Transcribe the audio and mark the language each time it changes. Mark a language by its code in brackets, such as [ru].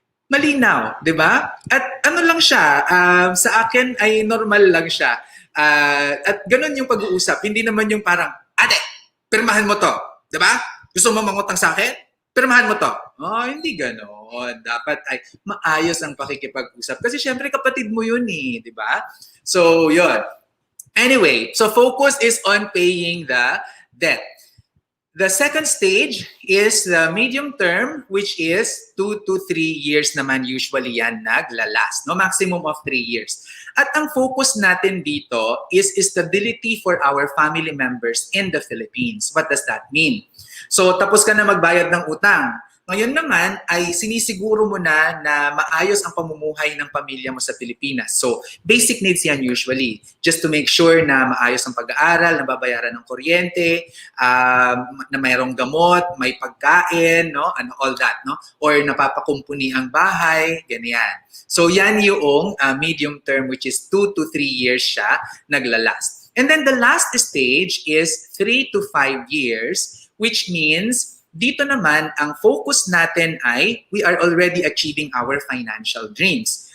[tl] Malinaw, di ba? At ano lang siya, sa akin ay normal lang siya. At ganun yung pag-uusap. Hindi naman yung parang, ate, pirmahan mo to, di ba? Gusto mo mangutang sa akin? pirmahan mo to. Oh, hindi gano'n. Dapat ay maayos ang pakikipag-usap. Kasi syempre kapatid mo yun eh, di ba? So, yun. [en] Anyway, so focus is on paying the debt. The second stage is the medium term, which is 2 to 3 years naman usually [tl] yan naglalast, [en] no? Maximum of 3 years. [tl] At ang focus natin dito [en] is stability for our family members in the Philippines. What does that mean? [tl] So tapos ka na magbayad ng utang. Ngayon naman ay sinisiguro mo na maayos ang pamumuhay ng pamilya mo sa Pilipinas. [en] So basic needs yan usually. Just to make sure [tl] na maayos ang pag-aaral, nababayaran ng kuryente, na mayroong gamot, may pagkain, no? Ano, all that, no? Or napapakumpuni ang bahay, ganyan. [en] So yan yung medium term, which is 2 to 3 years [tl] siya naglalast. [en] And then the last stage is 3 to 5 years, which means [tl] dito naman, ang focus natin ay [en] we are already achieving our financial dreams.